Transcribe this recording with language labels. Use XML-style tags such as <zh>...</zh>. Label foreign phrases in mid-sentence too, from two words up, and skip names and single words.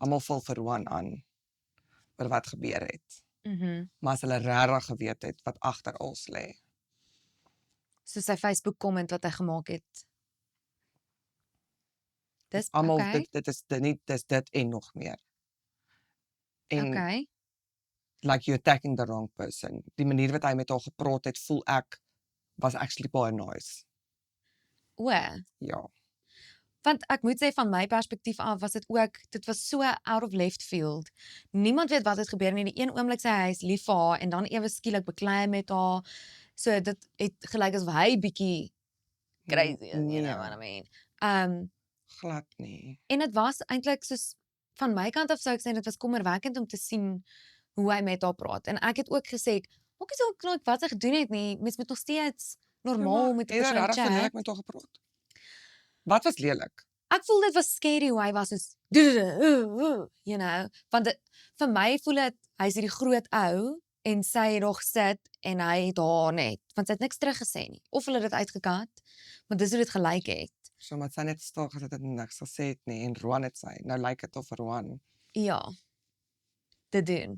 <af>Almal val vir Ron aan oor wat gebeur het. Mhm. Maar as hulle regtig geweet het wat agter alles lê. So sy Facebook comment wat hy gemaak het. Dis Almal okay. dis dit en nog meer. En Okay.</af> <en>like you're attacking the wrong person.</en> <af>Die manier wat hy met haar gepraat het, voel ek was actually baie nice. O, Ja. want ek moet sê van my perspektief af was dit ook, dit was so</af> <en>out of left field.</en> <af>Niemand weet wat het gebeur nie. Die een oomblik sê hy is lief vir haar en dan ewe skielik beklei met haar. So dit het gelyk asof hy bietjie crazy is,</af> <en>you know what I mean.</en> <af>Glad nie. En dit was eintlik soos van my kant af sou ek sê dit was kommerwekkend om te sien hoe hy met haar praat. En ek het ook gesê, maak nie saak wat sy gedoen het nie, mens moet nog steeds normaal met 'n persoon lelik chat. met haar gepraat. Wat was lelik? Ek voel dit was scary hoe hy was soos</af> <en>you know,</en> <af>want vir my voel dit hy's hierdie groot ou en sy het nog sit en hy het haar net, want sy het niks teruggesê nie. Of hulle dit uitgekat, maar dis hoe dit gelyk het. So maar sy net stil gesit het en niks gesê het nie en Roan het sy. Nou lyk dit of Roan. Ja. Te doen.</af>